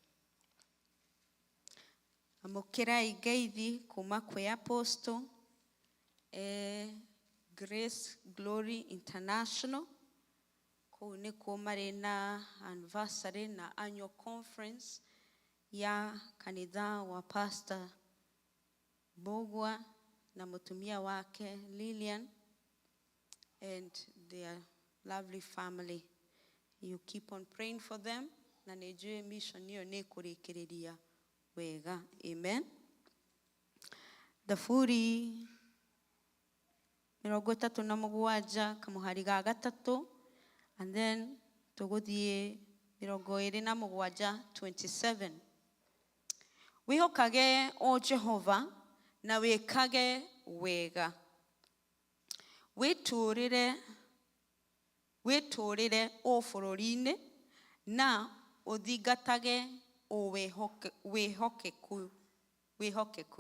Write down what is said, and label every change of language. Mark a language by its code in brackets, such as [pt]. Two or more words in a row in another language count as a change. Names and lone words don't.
[ki] Amũkĩrai ngeithi kuma kwĩ Apostle Grace Glory International. Kũu nĩkuo marĩ na anniversary na annual conference ya kanitha wa Pastor Bogwa na mũtumia wake Lillian [en] and their lovely family. You keep on praying for them. [ki] Na nĩ njũĩ mission ĩyo nĩ ĩkũrĩkĩrĩria wega. Amen. Thaburi 37 kamuhari ga gatatu, [en] and then tuguthie 27 27. [ki] Wihokage o Jehova na wikage wega. Witurire o bũrũri-inĩ na ũthingatage o wĩhokeku.